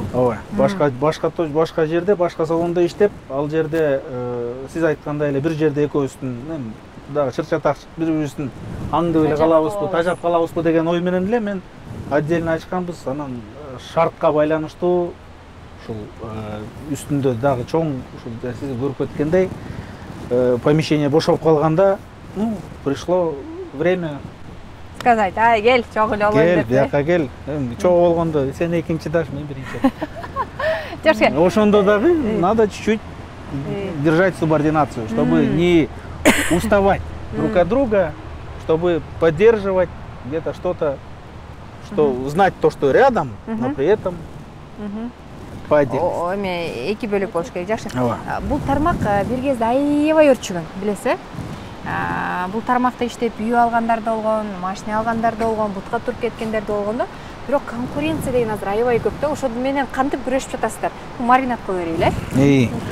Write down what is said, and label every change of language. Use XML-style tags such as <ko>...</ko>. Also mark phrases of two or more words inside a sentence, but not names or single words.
<ky>Ооба, башка жерде, башка салондо иштеп, ал жерде сиз айткандай эле бир жерде экөөбүздүн дагы чыр-чатак бири-бирибиздин аңдып эле калабызбы, тажап калабызбы деген ой менен эле мен отдельно ачканбыз. Анан шартка байланыштуу ушул үстүндө дагы чоң ушул сиз көрүп кеткендей помещение бошоп калганда,</ky> <ru>ну, пришло время сказать,</ru> <ky>кел, чогуу эле болоюн деп. Бияка кел. Чогуу болгондо сен экинчи этаж, мен биринчи. Жакшы. Ошондо дагы</ky> <ru>надо чуть-чуть держать субординацию, чтобы не уставать друг от друга, чтобы поддерживать где-то что-то, знать то, что рядом, но при этом по отдельности.</ru> <ky>Эми эки бөлөк болуш керек. Жакшы. Бул тармак бир кезде аябай өрчүгөн, билесиз, э? Бул тармакта иштеп үй алгандар да болгон, машина алгандар да болгон, бутка туруп кеткендер да болгон да. Бирок конкуренция деген азыр аябай көп да. Ошол менен кантип күрөшүп жатасыздар? Маринад кылып берели,</ky>